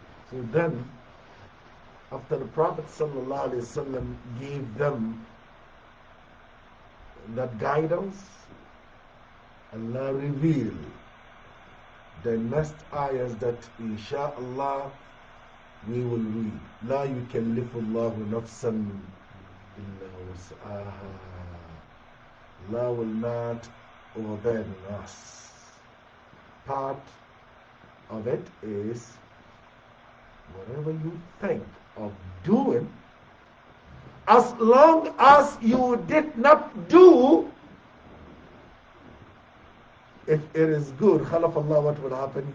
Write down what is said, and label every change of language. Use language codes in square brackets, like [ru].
[en] So then, after the Prophet ﷺ gave them that guidance, Allah revealed the next ayahs that inshaAllah we will read. [ar] لا يكلف الله نفسا إلا وسعها. [en] Allah will not overburden us. Part of it is whatever you think of doing, as long as you did not do, if it is good, khalaf Allah, what will happen?